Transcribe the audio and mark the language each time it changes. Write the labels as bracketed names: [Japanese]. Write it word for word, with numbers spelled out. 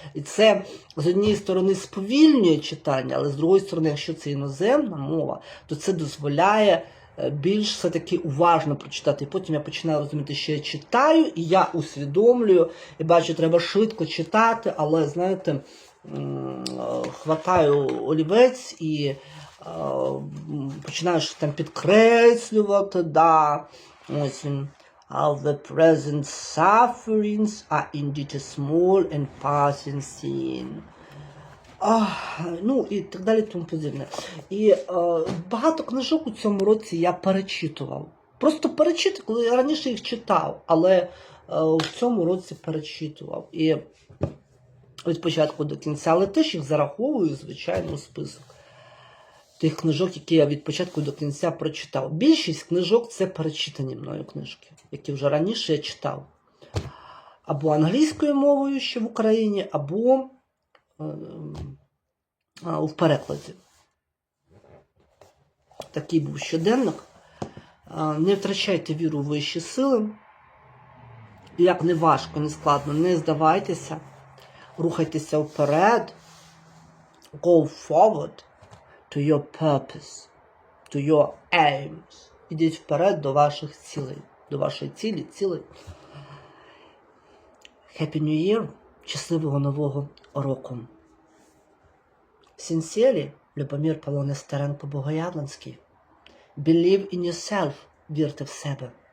[Ukrainian] І це з однієї сторони сповільнює читання, але з другої сторони, якщо це іноземна мова, то це дозволяє е, більш все-таки уважно прочитати. І потім я починаю розуміти, що я читаю, і я усвідомлюю, і бачу, треба швидко читати, але знаєте, м, е, хватаю олівець і е, м, починаю щось там підкреслювати, да. Ось він. [English] Of the present sufferings are indeed a small and passing sin. [Ukrainian] Ах, ну і так далі, тому подібне. І е, багато книжок у цьому році я перечитував. Просто перечитував, коли я раніше їх читав, але е, в цьому році перечитував. І від початку до кінця, але теж їх зараховую, звичайно, у список тих книжок, які я від початку до кінця прочитав. Більшість книжок це перечитані мною книжки, які вже раніше я читав. Або англійською мовою ще в Україні, або ем, а, в перекладі. Такий був щоденник. А, Не втрачайте віру в вищі сили. Як не важко, не складно, не здавайтеся. Рухайтеся вперед. [English] Go forward to your purpose, to your aims. [Ukrainian] Ідіть вперед до ваших цілей, до вашої цілі, цілей. [English] Happy New Year, [Ukrainian] щасливого нового року. [English] Sincerely, Любомир Полонез Стеренко Богоявленський. Believe in yourself, [Ukrainian] вірте в себе.